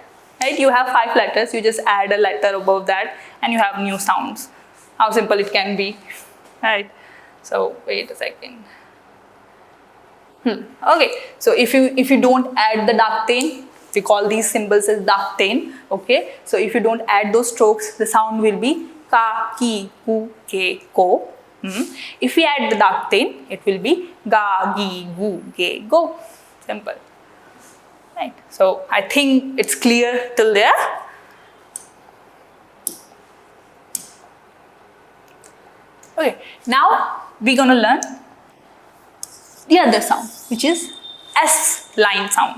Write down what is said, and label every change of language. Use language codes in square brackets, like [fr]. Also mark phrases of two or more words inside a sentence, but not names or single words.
[en] Right, you have 5 letters, you just add a letter above that and you have new sounds. How simple it can be, right? So wait a second. Okay, so if you don't add the dakten, we call these symbols as dakten. Okay, so if you don't add those strokes, the sound will be ka, ki, ku, ke, ko. If we add the dakten, it will be ga, gi, gu, ge, go. Simple. Right. So I think it's clear till there. Okay, now we're gonna learn the other sound, which is S line sound.